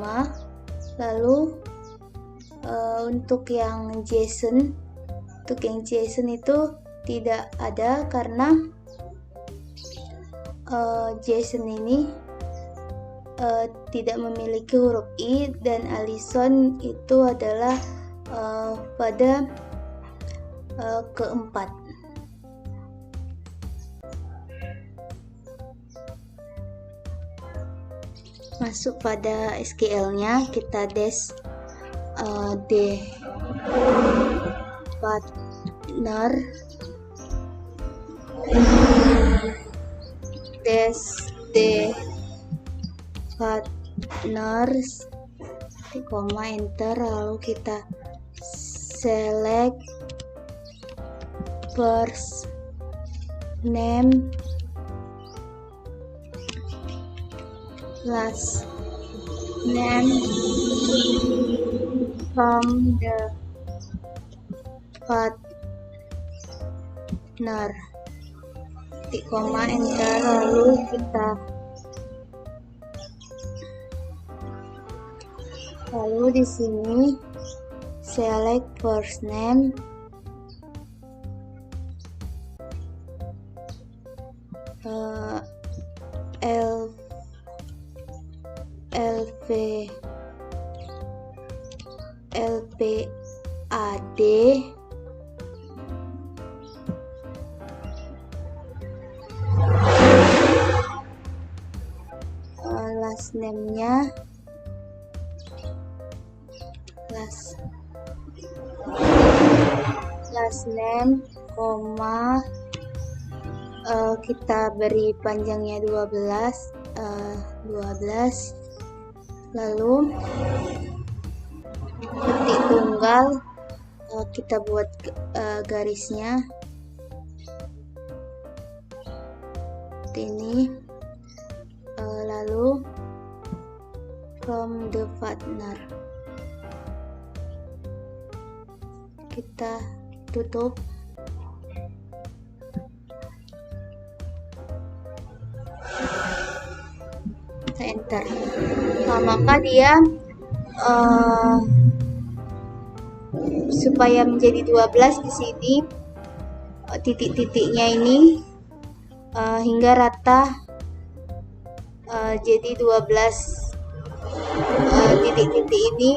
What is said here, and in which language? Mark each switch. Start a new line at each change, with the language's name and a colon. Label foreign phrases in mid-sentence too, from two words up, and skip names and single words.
Indonesian: Lalu untuk yang Jason itu tidak ada karena Jason ini tidak memiliki huruf I, dan Allison itu adalah pada ke-4. Masuk pada SQL-nya, kita
English: dash d partner dash d partners,
Indonesian: koma enter, lalu kita select
English: first name, last name from the partner, koma enter,
Indonesian: lalu di sini
English: select first name, LPAD, last name-nya last name,
Indonesian: koma kita beri panjangnya 12, lalu ketik tunggal, kita buat garisnya seperti ini, lalu
English: from the partner,
Indonesian: kita tutup. Enter. Nah, maka dia supaya menjadi 12 di sini titik-titiknya ini hingga rata jadi 12 titik-titik ini.